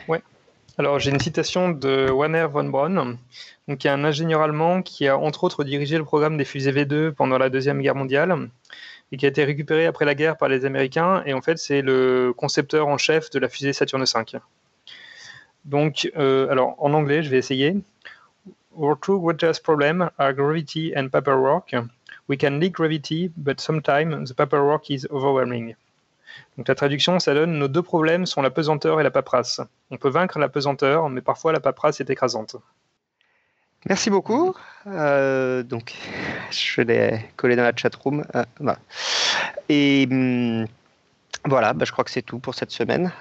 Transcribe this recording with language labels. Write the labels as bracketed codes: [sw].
[fr] Oui, alors j'ai une citation de Wanner von Braun, qui est un ingénieur allemand qui a entre autres dirigé le programme des fusées V2 pendant la Deuxième Guerre mondiale, et qui a été récupéré après la guerre par les Américains, et en fait c'est le concepteur en chef de la fusée Saturne V. Donc, alors en anglais, je vais essayer. [en] Our two greatest problems are gravity and paperwork. We can leak gravity, but sometimes the paperwork is overwhelming. [fr] Donc la traduction, ça donne nos deux problèmes sont la pesanteur et la paperasse. On peut vaincre la pesanteur, mais parfois la paperasse est écrasante. Merci beaucoup. Donc, je l'ai collé dans la chatroom. Je crois que c'est tout pour cette semaine.